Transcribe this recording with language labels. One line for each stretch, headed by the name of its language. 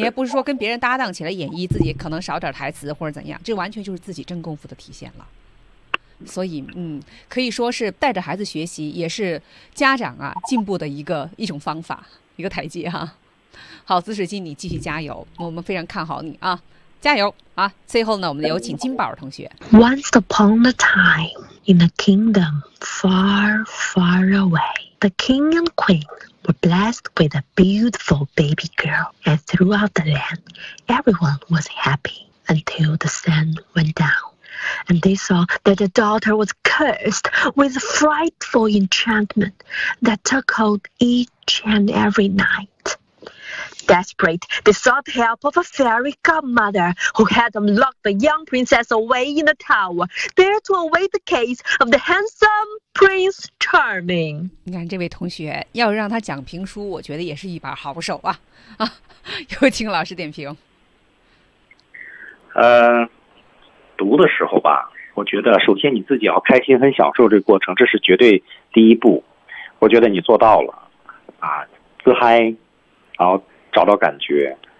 Chinese: 你也不是说跟别人搭档起来演绎，自己可能少点台词或者怎样，这完全就是自己真功夫的体现了。所以嗯，可以说是带着孩子学习也是家长啊进步的一种方法，一个台阶哈。好，紫水晶，你继续加油，我们非常看好你啊，加油啊。最后呢，我们有请金宝同学。
English: Once upon a time in a kingdom far, far away, the king and queen were blessed with a beautiful baby girl, and throughout the land, everyone was happy until the sun went down, and they saw that their daughter was cursed with a frightful enchantment that took hold each and every night. Desperate, they sought help of a fairy godmother who had them lock the young princess away in the tower, there to await the case of the handsome Prince Charming.
Chinese: 你看这位同学，要让他讲评书，我觉得也是一把好手啊！啊，有请老师点评。读的时候吧，我觉得首先你自己要开心，很享受这个过程，这是绝对第一步。我觉得你做到了，啊，自嗨，然后。找到感觉。